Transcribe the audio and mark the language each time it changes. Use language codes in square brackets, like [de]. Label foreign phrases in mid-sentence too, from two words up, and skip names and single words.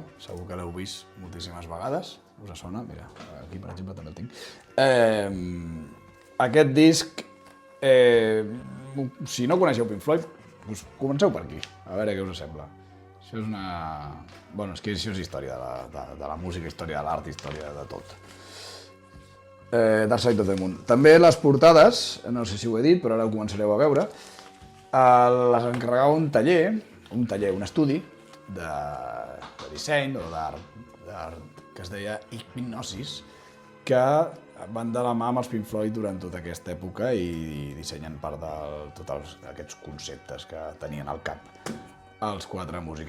[ca] Segur que l'heu vist moltíssimes vegades, us sona? Mira, aquí per exemple també el tinc. Aquest disc, si no coneixeu Pink Floyd, comenceu per aquí, a veure què us sembla. Això és és que això és història de la música, història de l'art, història de tot. Dark Side of the Moon. També les portades, no sé si ho he dit, però ara ho començareu a veure, les encarregava un estudi de disseny o d'art que es deia Hipgnosis, que van de la mà amb els Pink Floyd durant tota aquesta època i dissenyen part de tots aquests conceptes que tenien al cap els quatre músics.